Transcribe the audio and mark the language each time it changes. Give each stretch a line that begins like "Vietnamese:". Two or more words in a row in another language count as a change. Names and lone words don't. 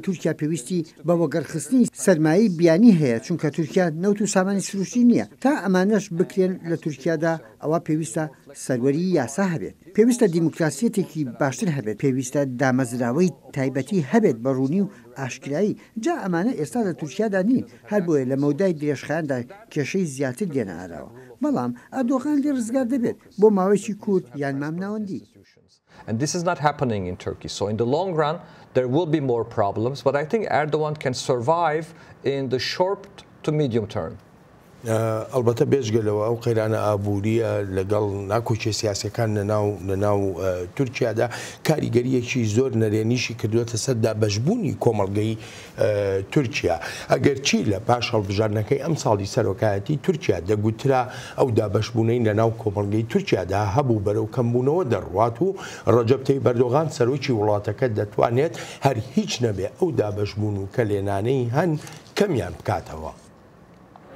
Central Kurdish: تورکیا پێویستی بە وەگەرخستنی سەرمایی بیانی هەیە چونکە تورکیا نەوت و سامانی سروشتی نییە تا ئەمانەش بکرێن لە تورکیادا ئەوە پێویستە سەروەری یاسا هەبێت پێویستە دیموکراسیەتێکی باشتر هەبێت پێویستە دامەزراوەی تایبەتی هەبێت بە ڕوونی و ئاشکرایی جا ئەمانە ئێستا لە تورکیادا نین هەر بۆیە لە مەودای درێژخایاندا کێشەی زیاتر دێنە ئاراوە بەڵام ئەردۆغان لێ ڕزگار دەبێت بۆ ماوەیەکی کورت یان مامناوەندی.
English: And this is not happening in Turkey. So in the long run, there will be more problems, but I think Erdogan can survive in the short to medium term.
Central Kurdish: ئەلبەتە بێژگەلەوە ئەو قەیرانە ئابووریە لەگەڵ ناکۆچێ سیاسەکان لەناو تورکیادا کاریگەریەکی زۆر نەرێنیشی کردوێتە سەر دابەشبوونی کۆمەڵگەی تورکیا ئەگەر چی لە پاش هەڵبژاردنەکەی ئەم ساڵی سەرۆکایەتی تورکیا دەگوترا ئەو دابەشبوونەی لەناو کۆمەڵگەی تورکیادا هەبوو بەرەو کەمبوونەوە دەڕوات و ڕەجەب تەیب ئەردۆغان سەرۆکی وڵاتەکە دەتوانێت هەر هیچ نەبێ ئەو دابەشبوون و کە لێنانەی هەن کەمیان بکاتەوە.